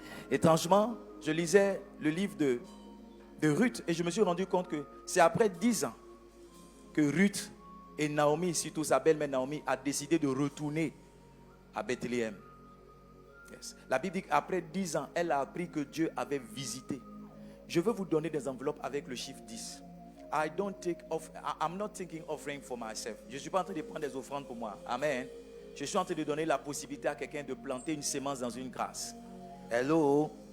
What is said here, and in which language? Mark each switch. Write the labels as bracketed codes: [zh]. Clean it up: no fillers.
[fr] Étrangement, je lisais le livre de Ruth et je me suis rendu compte que c'est après 10 ans que Ruth et Naomi, surtout sa belle-mère Naomi, a décidé de retourner à Bethléem. Yes. La Bible dit qu'après 10 ans, elle a appris que Dieu avait visité. Je veux vous donner des enveloppes avec le chiffre 10. [en] I'm not thinking offering for myself. [fr] Je ne suis pas en train de prendre des offrandes pour moi. Amen. Je suis en train de donner la possibilité à quelqu'un de planter une sémence dans une grâce. Hello.